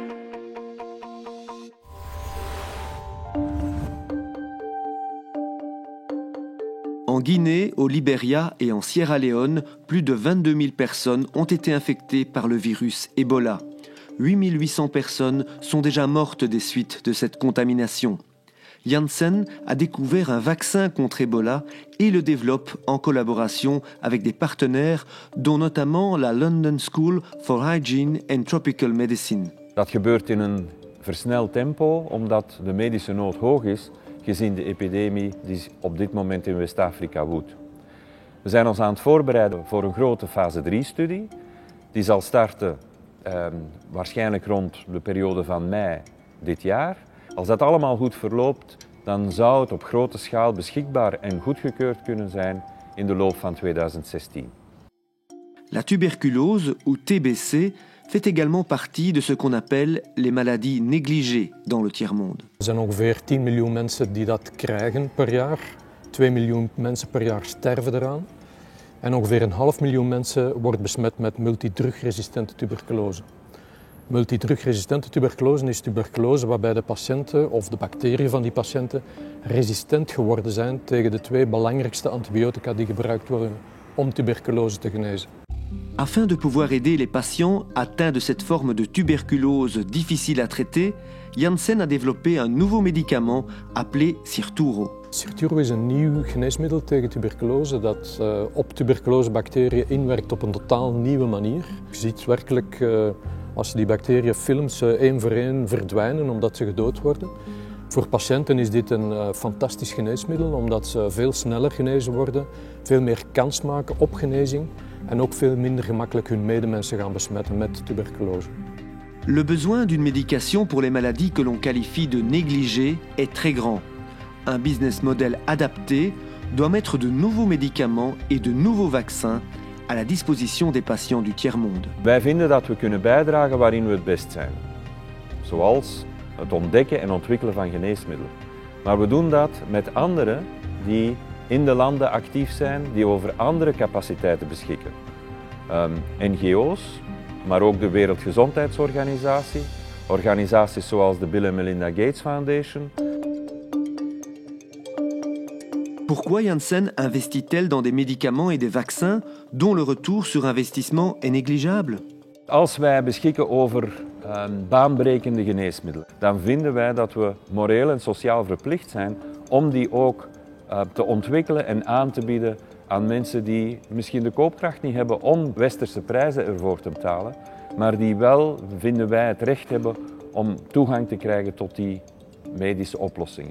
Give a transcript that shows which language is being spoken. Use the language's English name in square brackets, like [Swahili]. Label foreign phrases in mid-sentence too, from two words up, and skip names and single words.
[French] En Guinée, au Libéria et en Sierra Leone, plus de 22 000 personnes ont été infectées par le virus Ebola. 8 800 personnes sont déjà mortes des suites de cette contamination. Janssen a découvert un vaccin contre Ebola et le développe en collaboration avec des partenaires, dont notamment la London School for Hygiene and Tropical Medicine. [Dutch] Dat gebeurt in een versneld tempo, omdat de medische nood hoog is, gezien de epidemie die op dit moment in West-Afrika woedt. We zijn ons aan het voorbereiden voor een grote fase 3-studie. Die zal starten waarschijnlijk rond de periode van mei dit jaar. Als dat allemaal goed verloopt, dan zou het op grote schaal beschikbaar en goedgekeurd kunnen zijn in de loop van 2016. [French] La tuberculose, ou TBC, fait également partie de ce qu'on appelle les maladies négligées dans le tiers-monde. [Dutch] Er zijn ongeveer 10 miljoen mensen die dat krijgen per jaar. 2 miljoen mensen per jaar sterven eraan. En ongeveer 1,5 miljoen mensen wordt besmet met multidrugresistente tuberculose. Multidrugresistente tuberculose is tuberculose waarbij de patiënten of de bacteriën van die patiënten resistent geworden zijn tegen de 2 belangrijkste antibiotica die gebruikt worden om tuberculose te genezen. [French] Afin de pouvoir aider les patients atteints de cette forme de tuberculose difficile à traiter, Janssen a développé un nouveau médicament appelé Sirturo. [Dutch] Sirturo is een nieuw geneesmiddel tegen tuberculose dat op tuberculosebacteriën inwerkt op een totaal nieuwe manier. Je ziet werkelijk als je die bacteriën filmt, ze 1 voor 1 verdwijnen omdat ze gedood worden. Voor patiënten is dit een fantastisch geneesmiddel omdat ze veel sneller genezen worden, veel meer kans maken op genezing en ook veel minder gemakkelijk hun medemensen gaan besmetten met tuberculose. [French] Le besoin d'une médication pour les maladies que l'on qualifie de négligées est très grand. Un [English] business model [French] adapté doit mettre de nouveaux médicaments et de nouveaux vaccins à la disposition des patiënts du tiers-monde. [Dutch] Wij vinden dat we kunnen bijdragen waarin we het best zijn. Zoals het ontdekken en ontwikkelen van geneesmiddelen. Maar we doen dat met anderen die in de landen actief zijn, die over andere capaciteiten beschikken. NGO's, maar ook de Wereldgezondheidsorganisatie, organisaties zoals de Bill & Melinda Gates Foundation. [French] Pourquoi Janssen investit-elle dans des médicaments et des vaccins dont le retour sur investissement est négligeable? [Dutch] Als wij beschikken over baanbrekende geneesmiddelen, dan vinden wij dat we moreel en sociaal verplicht zijn om die ook te ontwikkelen en aan te bieden aan mensen die misschien de koopkracht niet hebben om westerse prijzen ervoor te betalen, maar die wel, vinden wij, het recht hebben om toegang te krijgen tot die medische oplossingen.